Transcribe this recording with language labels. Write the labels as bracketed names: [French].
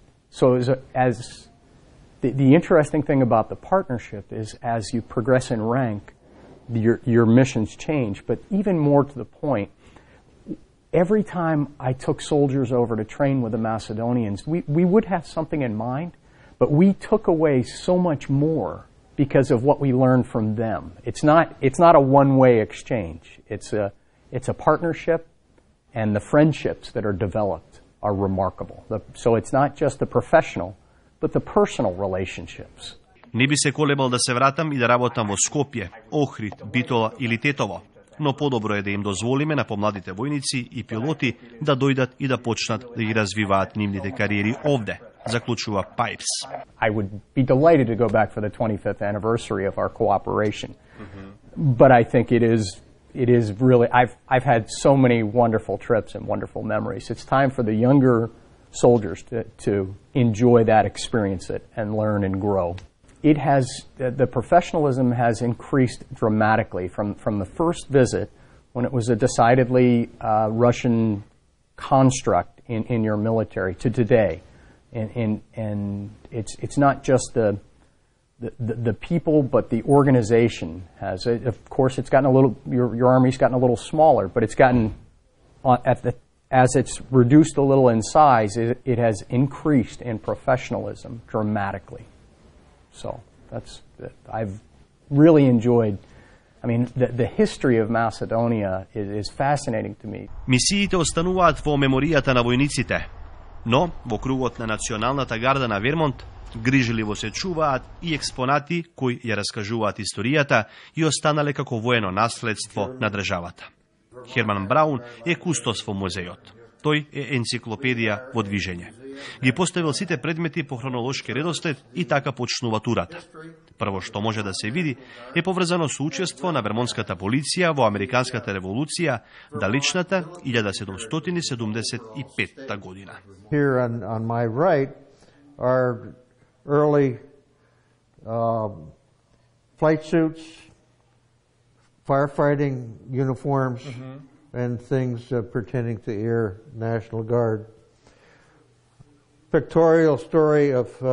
[English] So the interesting thing about the partnership is as you progress in rank, your missions change, but even more to the point, every time I took soldiers over to train with the Macedonians, we would have something in mind, but we took away so much more because of what we learned from them. It's not a one-way exchange. It's a partnership, and the friendships that are developed are remarkable. So it's not just the professional, but the personal relationships. [Macedonian] Не би се колебал да се вратам и да работам во Скопје, Охрид, Битола или Тетово, но подобро е да им дозволиме на помладите војници и пилоти да дојдат и да почнат да ги развиваат нивните кариери овде, заклучува Пайпс. [English] I would be delighted to go back for the 25th anniversary of our cooperation. But I think it is really I've had so many wonderful trips and wonderful memories. It's time for the younger soldiers to enjoy that, experience it, and learn and grow. The professionalism has increased dramatically from the first visit, when it was a decidedly Russian construct in your military, to today. And it's not just the people, but the organization has. Of course, it's gotten a little. Your army's gotten a little smaller, but it's gotten as it's reduced a little in size, it has increased in professionalism dramatically. So I've really enjoyed. I mean, the history of Macedonia is fascinating to me. [Macedonian] Мисиите остануваат во меморијата на војниците, но во кругот на Националната гарда на Вермонт грижливо се чуваат и експонати кои ја раскажуваат историјата и останале како воено наследство на државата. Херман Браун е кустос во музејот. Тој е енциклопедија во движење. Ги поставил сите предмети по хронолошки редослед и така почнува турата. Прво што може да се види е поврзано со учество на вермонската полиција во Американската револуција, далечната 1775 година. [English] Here on my right are early flight suits, firefighting uniforms, and things pertaining to Air National Guard. Pictorial story of